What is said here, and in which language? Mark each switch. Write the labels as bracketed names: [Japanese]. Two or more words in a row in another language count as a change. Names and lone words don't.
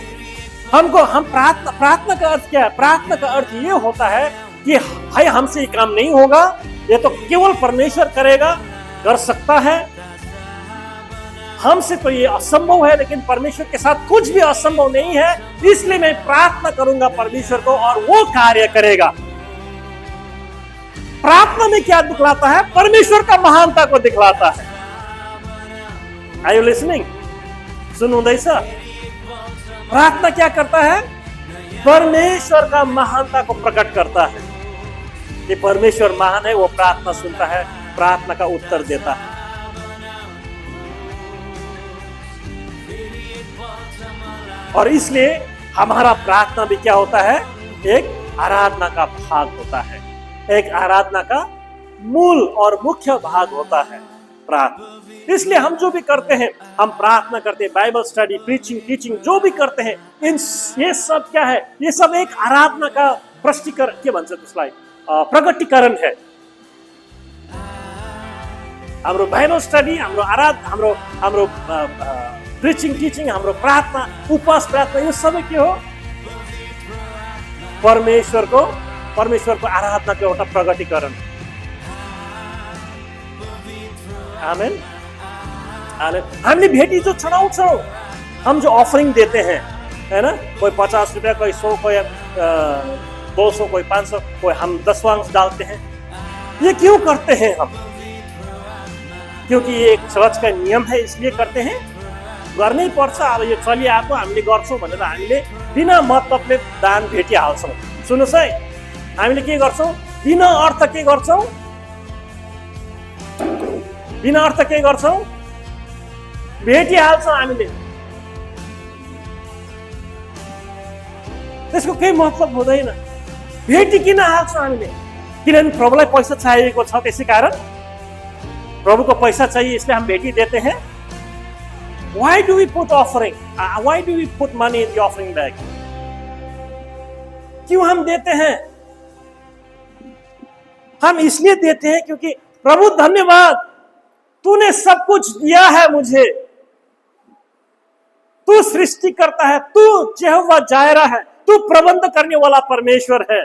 [Hindi] हम प्रार्थना का अर्थ क्या है? प्रार्थना का अर्थ ये होता है कि भाई हमसे ये काम नहीं होगा, ये तो केवल परमेश्वर करेगा, कर सकता है, हमसे तो ये असंभव है, लेकिन परमेश्वर के साथ कुछ भी असंभव नहीं है, इसलिए मैं प्रार्थना करूंगा परमेश्वर को और वो कार्य करेगा। प्रार्थना में क्या दिखलाता है? परमेश्वर का महानता को दिखलाता है। [English] Are you listening? [Nepali] सुनुँदैछ? [Hindi] प्रार्थना क्या करता है? परमेश्वर का महानता को प्रकट करता है। ये परमेश्वर महान है, वो प्रार्थना सुनता है, प्रार्थना का उत्तर देता है। और इसलिए हमारा प्रार्थना भी क्या होता है? एक आराधना का भाग होता है, एक आराधना का मूल और मुख्य भाग होता है प्रार्थना। इसलिए हम जो भी करते हैं, हम प्रार्थना करते हैं, [English] Bible study, preaching, teaching [Hindi] जो भी करते हैं, ये सब क्या है? ये सब एक आराधना का प्रष्टीकरण, [Nepali] के भन्छ त्यसलाई, [Hindi] प्रगटीकरण है। [Nepali] हाम्रो [English] Bible study, [Nepali] हाम्रो [English] preaching, teaching, [Nepali] हाम्रो प्रार्थना, उपवास प्रार्थना, यो सबै के हो? परमेश्वरको आराधनाको एउटा प्रगटीकरण। आमेन। हामीले भेटी जो चढ़ाउँछौँ, [Hindi] हम जो ऑफरिंग देते हैं, है ना, कोई 50 रुपया, कोई 100, कोई 200, कोई 500, कोई हम 10वांश डालते हैं। ये क्यों करते हैं हम? क्योंकि ये एक चर्च का नियम है, इसलिए करते हैं। [Nepali] गर्नै पर्छ, अब यो चलिआएको हामीले गर्छौँ भनेर हामीले बिना मतलबले दान भेटिहाल्छौँ। सुन्नुहोस् है, हामीले के गर्छौँ? बिना अर्थ के गर्छौँ? बिना अर्थ के गर्छौँ? भेटिहाल्छौँ हामीले। त्यसको केही मतलब हुँदैन, भेटिकिन हाल्छौँ हामीले। किनभने प्रभुलाई पैसा चाहिएको छ, त्यसै कारण [Hindi] प्रभु को पैसा चाहिए, इसलिए हम भेटी देते हैं। [English] Why do we put offering? Why do we put money in the offering bag? [Hindi] क्यों हम देते हैं? हम इसलिए देते हैं क्योंकि प्रभु धन्यवाद, तूने सब कुछ दिया है मुझे। तू सृष्टि करता है, तू यहोवा जायरा है, तू प्रबंध करने वाला परमेश्वर है।